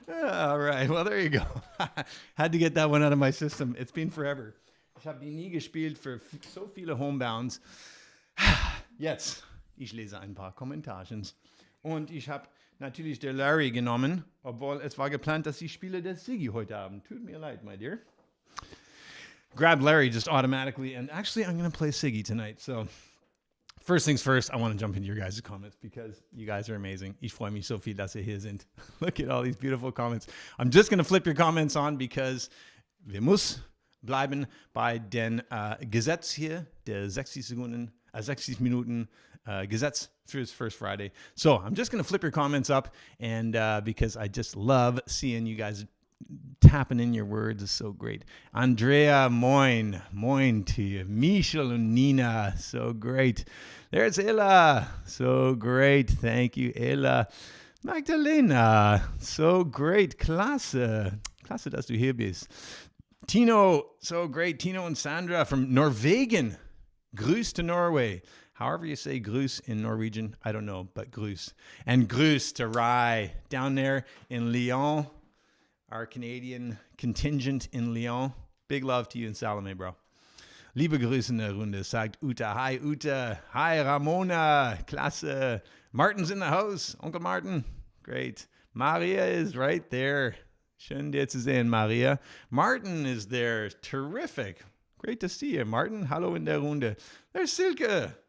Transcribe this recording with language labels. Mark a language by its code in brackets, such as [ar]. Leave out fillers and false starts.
[en] All right, well, there you go. Had to get that one out of my system. It's been forever. [de] Ich habe die nie gespielt für so viele Homebounds. Jetzt, ich lese ein paar Kommentarchen. Und ich habe natürlich der Larry genommen, obwohl es war geplant, dass ich spiele der Siggy heute Abend. Tut mir leid, [en] my dear. Grabbed Larry just automatically, and actually I'm going to play Siggy tonight, so... First things first, I want to jump into your guys' comments because you guys are amazing. [de] Ich freue mich so viel, dass ihr hier sind. [en] Look at all these beautiful comments. I'm just going to flip your comments on because [de] wir muss bleiben bei den Gesetz hier, der 60 Minuten Gesetz fürs First Friday. [en] So I'm just going to flip your comments up, and because I just love seeing you guys tapping in your words. Is so great. Andrea, moin to you. Michel and Nina, so great. There's Ella, so great. Thank you, Ella. Magdalena, so great. [de] Klasse, dass du hier bist. [en] Tino, so great. Tino and Sandra from Norwegian. Grüß to Norway. However you say grüß in Norwegian, I don't know, but grüß. And grüß to Rai down there in Lyon. Our Canadian contingent in Lyon. Big love to you and Salome, bro. [de] Liebe Grüße in der Runde, sagt Uta. [en] Hi, Uta. Hi, Ramona. [de] Klasse. [en] Martin's in the house. Uncle Martin. Great. Maria is right there. [de] Schön dir zu sehen, Maria. [en] Martin is there. Terrific. Great to see you, Martin. [de] Hallo in der Runde. [en] There's Silke.